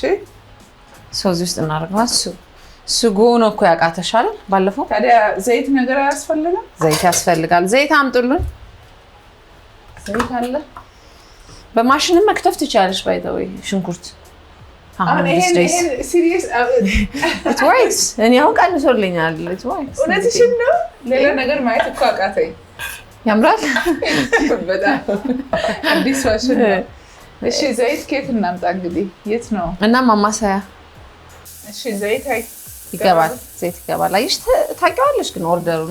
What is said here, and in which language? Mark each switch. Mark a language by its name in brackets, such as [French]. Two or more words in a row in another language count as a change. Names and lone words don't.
[Amharic] እዚህ ውስጥ እናደርገዋል። ስጎ ነው እኮ ያቃተሽ አይደል? ባለፈው ታዲያ ዘይት ነገር አያስፈልግም? ዘይት ያስፈልጋል። ዘይት አምጡልን። ዘይት አለ። በማሽንም መክተፍ ትችያለሽ። ባይተው ሽንኩርት አሁን ይሄን ሲሪየስ [English] it works። [Amharic] እኔ አሁን ቀንሶልኛል። [English] it works። [Amharic] እውነትሽን ነው። ሌላ ነገር ማየት እኮ አቃተኝ። ያምራል በጣም አዲስ ፋሽን ነው። እሺ ዘይት ከየት እናምጣ እንግዲህ? የት ነው? እና ማማሰያ። እሺ ዘይት ይገባል። ዘይት ይገባል። አይሽ ታውቂዋለሽ ግን ኦርደሩና